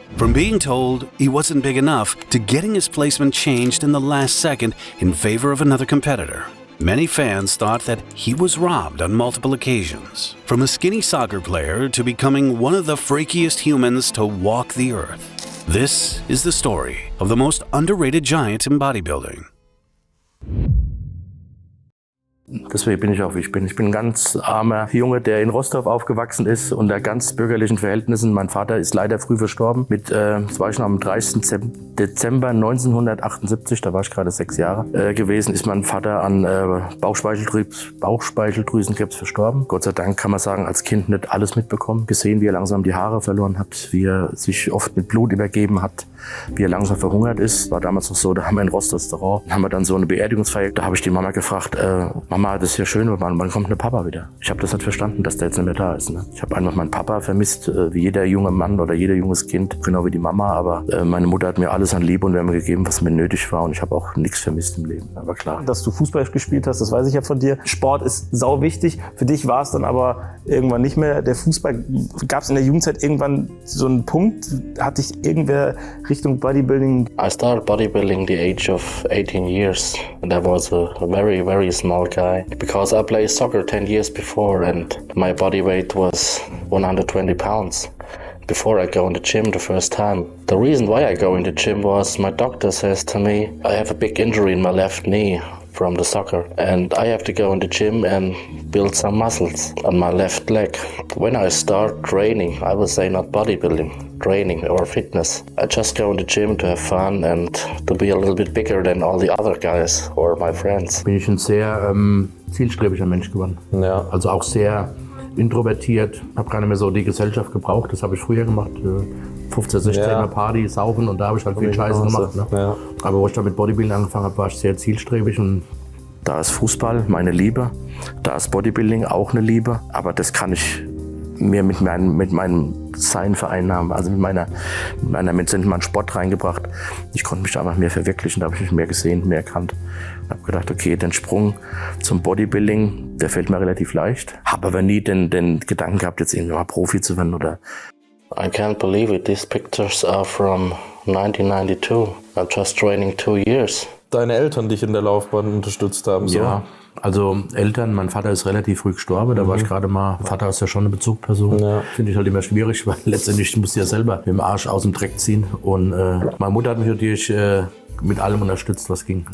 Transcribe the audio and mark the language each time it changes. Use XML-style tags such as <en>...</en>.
<en>From being told he wasn't big enough to getting his placement changed in the last second in favor of another competitor. Many fans thought that he was robbed on multiple occasions. From a skinny soccer player to becoming one of the freakiest humans to walk the earth. This is the story of the most underrated giant in bodybuilding.</en> <de>Deswegen bin ich auch, wie ich bin. Ich bin ein ganz armer Junge, der in Rostock aufgewachsen ist, unter ganz bürgerlichen Verhältnissen. Mein Vater ist leider früh verstorben. Das war schon am 30. Dezember 1978, da war ich gerade 6 Jahre gewesen, ist mein Vater an Bauchspeicheldrüsenkrebs verstorben. Gott sei Dank kann man sagen, als Kind nicht alles mitbekommen. Gesehen, wie er langsam die Haare verloren hat, wie er sich oft mit Blut übergeben hat, wie er langsam verhungert ist. War damals noch so, da haben wir ein Restaurant, haben wir dann so eine Beerdigungsfeier. Da habe ich die Mama gefragt, Mama, das ist ja schön, wann kommt der Papa wieder? Ich habe das nicht verstanden, dass der jetzt nicht mehr da ist. Ne? Ich habe einfach meinen Papa vermisst, wie jeder junge Mann oder jeder junges Kind, genau wie die Mama. Aber meine Mutter hat mir alles an Liebe und Wärme gegeben, was mir nötig war. Und ich habe auch nichts vermisst im Leben, aber klar. Dass du Fußball gespielt hast, das weiß ich ja von dir. Sport ist sau wichtig. Für dich war es dann aber irgendwann nicht mehr. Der Fußball, gab es in der Jugendzeit irgendwann so einen Punkt? Hat dich irgendwer Richtung Bodybuilding?</de> <en>I started bodybuilding the age of 18 years. And I was a very, very small guy. Because I played soccer 10 years before and my body weight was 120 pounds. Before I go in the gym the first time. The reason why I go in the gym was my doctor says to me, I have a big injury in my left knee from the soccer and I have to go in the gym and build some muscles on my left leg. When I start training, I would say not bodybuilding, training or fitness. I just go in the gym to have fun and to be a little bit bigger than all the other guys or my friends.</en> <de>Bin ich ein sehr zielstrebiger Mensch geworden. Ja. Also auch sehr introvertiert, habe gar nicht mehr so die Gesellschaft gebraucht. Das habe ich früher gemacht. 15, 16 Mal Party, saufen und da habe ich halt viel Scheiße gemacht. Ne? Ja. Aber wo ich dann mit Bodybuilding angefangen habe, war ich sehr zielstrebig. Und da ist Fußball meine Liebe, da ist Bodybuilding auch eine Liebe. Aber das kann ich mir mit meinem Sein vereinnahmen, also mit meinem Sport reingebracht. Ich konnte mich da einfach mehr verwirklichen, da habe ich mich mehr gesehen, mehr erkannt. Ich habe gedacht, okay, den Sprung zum Bodybuilding, der fällt mir relativ leicht. Habe aber nie den Gedanken gehabt, jetzt irgendwann mal Profi zu werden oder.</de> <en>I can't believe it. These pictures are from 1992. I'm just training 2 years.</en> <de>Deine Eltern dich in der Laufbahn unterstützt haben, so? Ja, also Eltern, mein Vater ist relativ früh gestorben, da war ich gerade mal, Vater ist ja schon eine Bezugsperson. Ja. Finde ich halt immer schwierig, weil letztendlich musst du ja selber mit dem Arsch aus dem Dreck ziehen. Und meine Mutter hat mich natürlich mit allem unterstützt, was ging.</de>